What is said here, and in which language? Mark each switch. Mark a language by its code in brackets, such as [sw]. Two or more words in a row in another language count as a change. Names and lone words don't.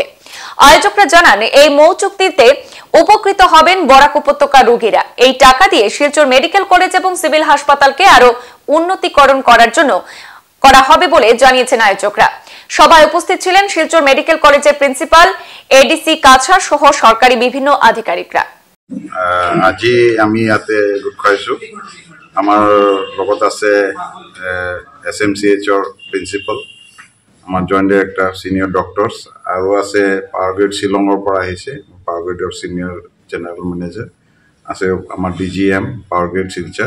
[bn] আয়োজকরা জানান, এই মৌ চুক্তিতে উপকৃত হবেন বরাক উপত্যকার রোগীরা। এই টাকা দিয়ে শিলচর মেডিকেল কলেজ এবং সিভিল হাসপাতালকে আরো উন্নতিকরণ করার জন্য করা হবে বলে জানিয়েছেন আয়োজকরা। সভায় উপস্থিত ছিলেন শিলচর মেডিকেল কলেজের প্রিন্সিপাল, ADC কাছা সহ সরকারি বিভিন্ন আধিকারিকরা। [as] আজি আমি ইয়াতে গোট খাইছো। আমার লগত আছে SMCHৰ প্ৰিন্সিপাল, আমাৰ [en] joint director, senior doctors, [as] আৰু আছে [en] power grid [as] শ্বিলঙৰ পৰা আহিছে, পাৱাৰ গ্ৰিডৰ [en] senior general manager [as] আছে, আমাৰ [en] DGM power grid [as] শিলচৰ।